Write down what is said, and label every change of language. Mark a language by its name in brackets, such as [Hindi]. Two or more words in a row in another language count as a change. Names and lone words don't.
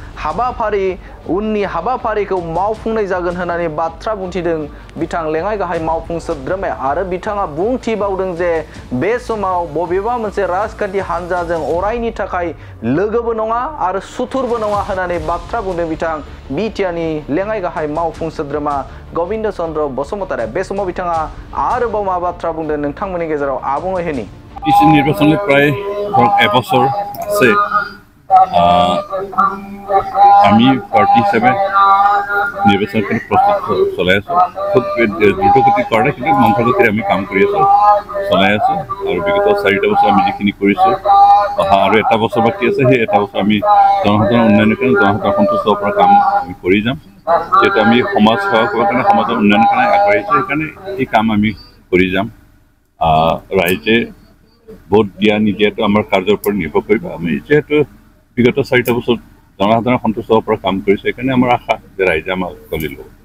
[Bodo] उननि हाबाफारिखौ मावफुंनाय जागोन होननानै बाथ्रा बुंथिदों बिथां लेङाइ गाहाय मावफुं सोद्रोमाया आरो बिथाङा बुंथिबावदों जे बे समाव बबेबा मोनसे राजखान्थि हानजाजों अरायनि थाखाय लोगोबो नङा आरो सुथुरबो नङा होननानै बाथ्रा बुंदों बिथां बीटीआरनि लेङाइ गाहाय मावफुं सोद्रोमा गबिन्द चन्द्र बसुमतारिया बे समाव बिथाङा आरोबाव मा बाथ्रा बुंदों नोंथांमोननि गेजेराव आबुङै होनि [Assamese] बीजेपी নির্বাচনে প্রায় এবছর আছে আমি পার্টি হিসেবে নিৰ্বাচনৰ প্ৰস্তুত চলাই আছোঁ খুব দ্ৰুতগতিত কৰা নাই কিন্তু মন্থগতিৰে আমি কাম কৰি আছোঁ চলাই আছোঁ আৰু বিগত 4টা বছৰ আমি যিখিনি কৰিছোঁ অহা আৰু এটা বছৰ বাকী আছে সেই এটা বছৰ আমি জনসাধাৰণৰ উন্নয়নৰ কাৰণে জনসাধাৰণ সন্তুষ্ট হোৱাৰ পৰা কাম আমি কৰি যাম যিহেতু আমি সমাজ সেৱা কৰাৰ কাৰণে সমাজৰ উন্নয়নৰ কাৰণে আগবাঢ়িছোঁ সেইকাৰণে এই কাম আমি কৰি যাম ৰাইজে ভোট দিয়া নিদিয়াটো আমাৰ কাৰ্যৰ ওপৰত নিৰ্ভৰ কৰিব আমি যিহেতু বিগত 4টা বছৰ জনসাধাৰণ সন্তুষ্ট হোৱাৰ পৰা কাম কৰিছে সেইকাৰণে আমাৰ আশা যে ৰাইজে আমাক গলি ল'ব